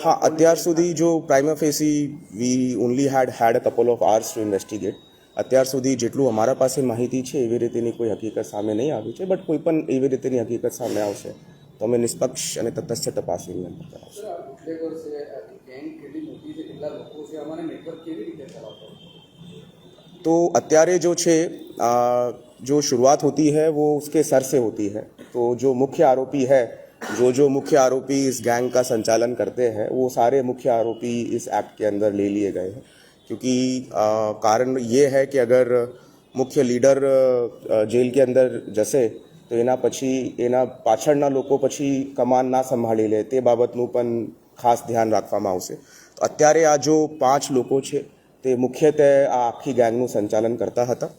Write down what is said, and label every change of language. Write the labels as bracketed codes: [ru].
[gu] હા અત્યાર સુધી જો [en] Prima facie we only had a couple of hours to investigate. [gu] અત્યાર સુધી જેટલું અમારા પાસે માહિતી છે એવી રીતેની કોઈ હકીકત સામે નહીં આવી છે. બટ કોઈ પણ એવી રીતેની હકીકત સામે આવશે તો અમે નિષ્પક્ષ અને તટસ્થ તપાસ એની અંદર કરાવશું. [hi] तो અત્યારે जो છે जो शुरुआत होती है वो उसके सर से होती है. तो जो मुख्य आरोपी है जो मुख्य आरोपी इस गैंग का संचालन करते हैं वो सारे मुख्य आरोपी इस एक्ट के अंदर ले लिए गए हैं. क्योंकि कारण ये है कि अगर मुख्य लीडर जेल के अंदर जसे [gu] तो એના પછી એના પાછળના લોકો પછી કમાન ના સંભાળી લે તે બાબતનું પણ ખાસ ધ્યાન રાખવામાં આવશે. તો અત્યારે આ જો 5 લોકો છે તે મુખ્યત્વે આ આખી ગેંગનું સંચાલન કરતા હતા.